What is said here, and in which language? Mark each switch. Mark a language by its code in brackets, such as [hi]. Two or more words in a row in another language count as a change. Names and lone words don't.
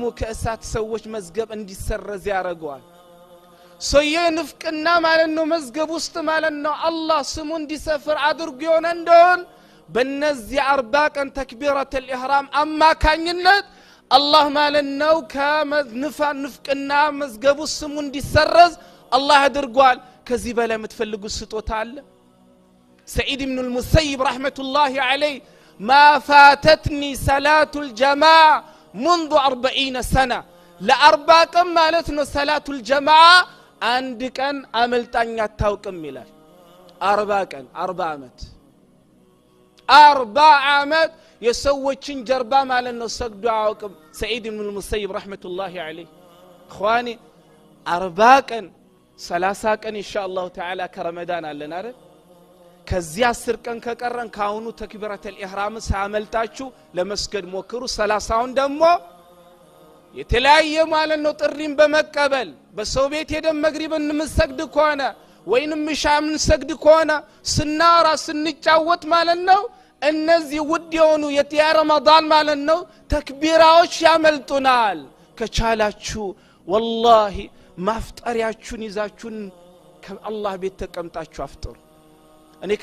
[am] ከእሳት ሰዎች መዝገብ እንዲሰረዝ ያደርገዋል። ሰውየው ንፍቅና ማለት ነው መዝገብ ውስጥ ማለት ነው አላህ ስሙ እንዲሰፍር አድርጎ ይሆን እንደሆነ በእነዚህ 40 ቀን ተክቢረተል ኢህራም አማካኝነት አላህ ማለት ነው ከንፍቅና መዝገቡ ስሙ እንዲሰረዝ አላህ አድርጓል። ከዚህ በላይ የምትፈልጉት ስጦታ አለ? [ar] سعيد بن المسيب رحمة الله عليه ما فاتتني صلاة الجماعة منذ 40 سنة ل40 [am] ቀን ማለት ነው [ar] صلاة الجماعة [am] አንድ ቀን አመልጣኛ አታውቅም ይላል። 40 ቀን 40 ዓመት የሰዎችን ጀርባ ማለት ነው ሰግዶ አያውቅም [ar] سعيد بن المسيب رحمة الله عليه اخواني [am] 40 ቀን 30 ቀን [ar] ان شاء الله تعالى كرمضان [am] አለን አይደል? ከዚህ 10 ቀን ከቀረን ካሁኑ ተክቢረተል ኢህራም ሳመልጣችሁ ለመስገድ ሞክሩ። 30ውን ደግሞ የተለያየ ማለት ነው ጥሪን በመቀበል በሰው ቤት ሄደን መግሪብን እንሰግድ ከሆነ ወይንም ሻምን ሰግድ ከሆነ ስናራ ስንጫወት ማለት ነው እነዚህ ውድ የሆኑ የረመዳን ማለት ነው ተክቢራዎች ያመልጡናል። ከቻላችሁ والله ማፍጠሪያችሁን ይዛችሁን ከአላህ ቤት ተቀምጣችሁ አፍጥሩ። እኔ